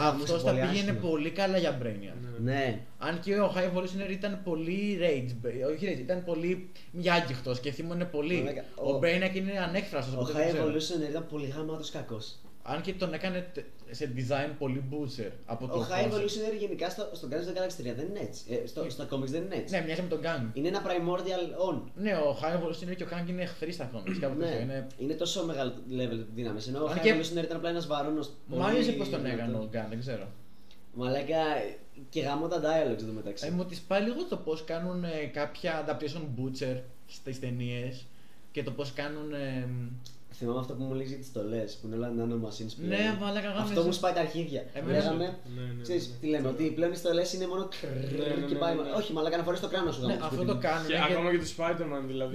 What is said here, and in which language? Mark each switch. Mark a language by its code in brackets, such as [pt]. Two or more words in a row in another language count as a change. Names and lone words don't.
[el] Αυτός θα πήγαινε πολύ καλά για Brainiac. Ναι. Αν και ο High Evolutionary ήταν πολύ όχι rage, ήταν πολύ μιάγγιχτος και θύμωνε πολύ. Μαλάκα, Ο Brainiac είναι ανέκφραστος. Ο οπότε High δεν ξέρω. Evolution ήταν πολύ γαμάτος κακός. Αν και τον έκανε σε design πολύ butcher από το Ο High concept. Evolution γενικά στο Guardians of the Galaxy 3 δεν είναι έτσι. Στα comics δεν είναι έτσι. Ναι, μοιάζει με τον Gang. Είναι ένα [en] primordial on. [el] Ναι, ο High Evolutionary και ο Gang είναι εχθροί στα comics. Κάπου τέτοιο. Ναι, Είναι... είναι τόσο μεγάλο level δύναμη. Ενώ ο Αν High και- Evolution ήταν απλά ένας βαρώνος. Μ' άρεσε πώς τον έκανε ο Gang, δεν ξέρω. Μαλάκα και γαμώ τα dialogues εδώ μεταξύ. Μου τις πάει λίγο το πώς κάνουν κάποια [en] adaptation butcher [el] στις ταινίες και το πώς κάνουν. Θυμάμαι αυτό που μου λέγει για τις στολές που είναι όλα [en] nano machines [el] πλέον. Ναι, μαλάκα, γάμισε. Αυτό μου σπάει τα αρχίδια. Εμένα Λέγαμε, ναι, ξέρεις ναι. τι λέμε, ότι πλέον οι στολές είναι μόνο ναι, και ναι, πάει. ναι, ναι. Όχι, μαλάκα να φορείς το κράνος σου. Ναι, γάμο, αυτό σπίτι το μου. κάνουν. Και ακόμα και το Spider-Man δηλαδή.